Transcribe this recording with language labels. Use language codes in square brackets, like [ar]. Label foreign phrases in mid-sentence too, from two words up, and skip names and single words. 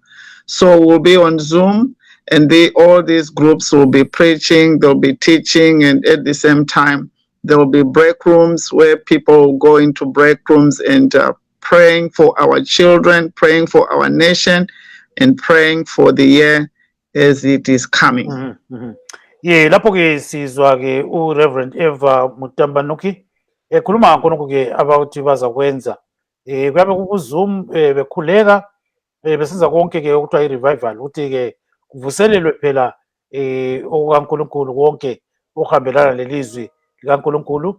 [en] So we'll be on Zoom, and all these groups will be preaching, they'll be teaching, and at the same time, there will be break rooms where people go into break rooms and praying for our children, praying for our nation, and praying for the year as it is coming. [nd] Ye lapho ke sizwa ke Reverend Ever Mutambanuki ekhuluma khonokho ke abakuthi bazakwenza kuyabe kuZoom bekhuleka besenza konke ke okuthiwa i-revival ukuthi ke kuvuselelwe phela okukaNkulunkulu konke okuhambelana lelizwi likaNkulunkulu